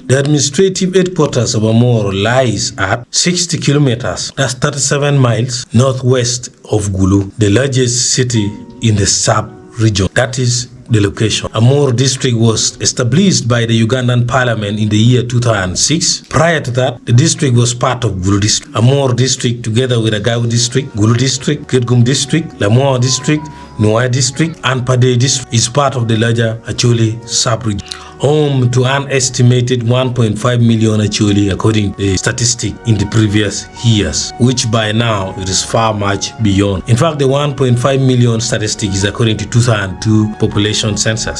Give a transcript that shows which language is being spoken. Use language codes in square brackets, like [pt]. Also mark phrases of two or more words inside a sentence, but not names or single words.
[en] The administrative headquarters of Amuru lies at 60 kilometers, that's 37 miles, northwest of Gulu, the largest city in the sub-region. That is the location. Amuru district was established by the Ugandan parliament in the year 2006. Prior to that, the district was part of Gulu district. Amuru district, together with Agawu district, Gulu district, Ketgum district, Lamore district, Noai district, and Pade district, is part of the larger Acholi sub-region, home to an estimated 1.5 million Acholi, according to the statistic in the previous years, which by now it is far much beyond. In fact, the 1.5 million statistic is according to 2002 population census.